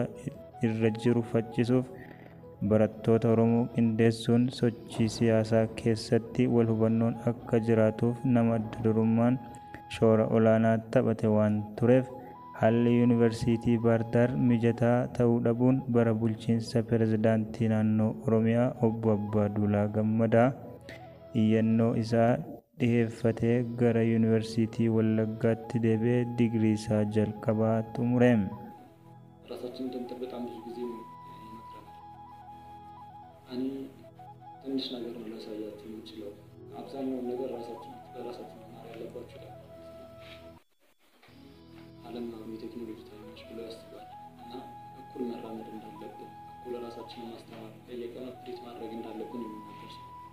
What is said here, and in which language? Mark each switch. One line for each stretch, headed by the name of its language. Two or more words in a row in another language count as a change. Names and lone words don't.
Oromo: irra jiru faccisuuf barattoota Oromoo qindeessuun sochii siyaasaa keessatti wal hubannoon akka jiraatuuf nama adda durummaan shoora olaanaa taphate waan tureef haalli yuunivarsiitii Baardaar mijataa ta'uu dhabuun bara bulchiinsa pirezidaantii naannoo Oromiyaa obbo Abbaaduulaa Gammadaa iyyannoo isaa dhiheeffatee gara yuunivarsiitii Wallaggaatti deebi'ee digirii isaa jalqabaa xumure.
Amharic: ራሳችንን እንድንጠብቅ በጣም ብዙ ጊዜ ይመክረናል። እኔ ትንሽ ነገር ነው ላሳያችሁ የምችለው። አብዛኛውን ነገር ራሳችን በራሳችን መማር ያለባችሁ ነው። ዓለም አሁን የቴክኖሎጂ ታይምሽ ብሎ ያስባል እና እኩል መራመድ እንዳለብን እኩል ራሳችንን ማስተማር በየቀኑ አፕዴት ማድረግ እንዳለብን የሚናገር ሰው